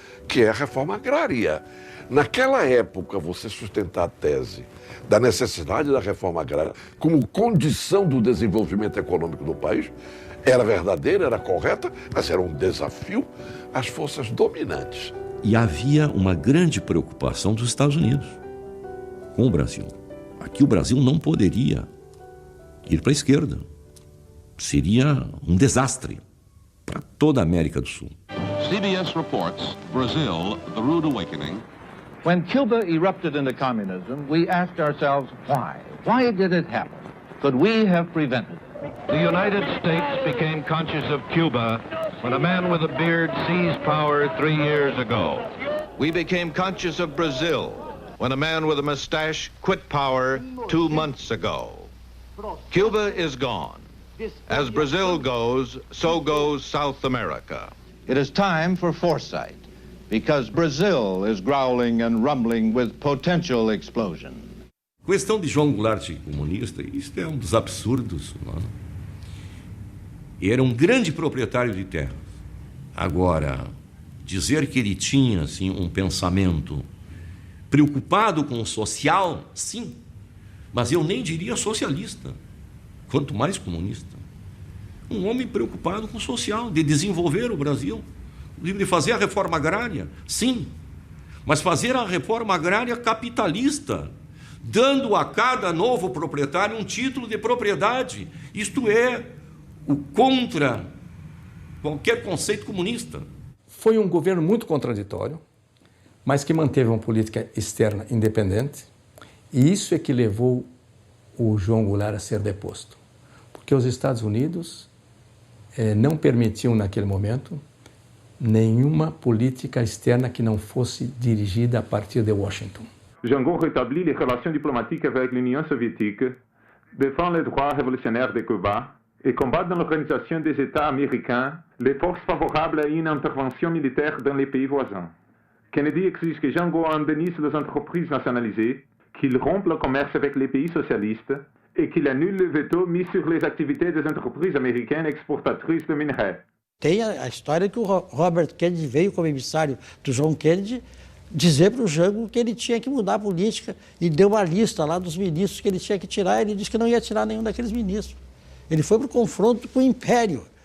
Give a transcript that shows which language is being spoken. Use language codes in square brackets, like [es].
[pt] Que é a reforma agrária. Naquela época, você sustentar a tese da necessidade da reforma agrária como condição do desenvolvimento econômico do país era verdadeira, era correta, mas era um desafio às forças dominantes. E havia uma grande preocupação dos Estados Unidos com o Brasil. Aqui o Brasil não poderia ir para a esquerda. Seria um desastre para toda a América do Sul. [en] CBS reports Brazil, the rude awakening. When Cuba erupted into communism, we asked ourselves why. Why did it happen? Could we have prevented it? The United States became conscious of Cuba when a man with a beard seized power 3 years ago. We became conscious of Brazil when a man with a mustache quit power 2 months ago. Cuba is gone. As Brazil goes, so goes South America. It is time for foresight, because Brazil is growling and rumbling with potential explosion. [pt] Questão de João Goulart comunista, isso é um dos absurdos. Não é? Era um grande proprietário de terras. Agora, dizer que ele tinha assim, um pensamento preocupado com o social, sim, mas eu nem diria socialista, quanto mais comunista. Um homem preocupado com o social, de desenvolver o Brasil, de fazer a reforma agrária, sim, mas fazer a reforma agrária capitalista, dando a cada novo proprietário um título de propriedade. Isto é o contra qualquer conceito comunista. Foi um governo muito contraditório, mas que manteve uma política externa independente, e isso é que levou o João Goulart a ser deposto. Porque os Estados Unidos não permitiam, naquele momento, nenhuma política externa que não fosse dirigida a partir de Washington. [fr] Jangon rétablit les relations diplomatiques avec l'Union soviétique, défend les droits révolutionnaires de Cuba et combat dans l'Organisation des États américains les forces favorables à une intervention militaire dans les pays voisins. Kennedy exige que Jangon indemnise les entreprises nationalisées, qu'il rompe le commerce avec les pays socialistes et qu'il annule le veto mis sur les activités des entreprises américaines exportatrices de minerais. [pt] Tem a história que o Robert Kennedy veio como emissário do John Kennedy dizer para o Jango que ele tinha que mudar a política e deu uma lista lá dos ministros que ele tinha que tirar, e ele disse que não ia tirar nenhum daqueles ministros. Ele foi para o confronto com o Império.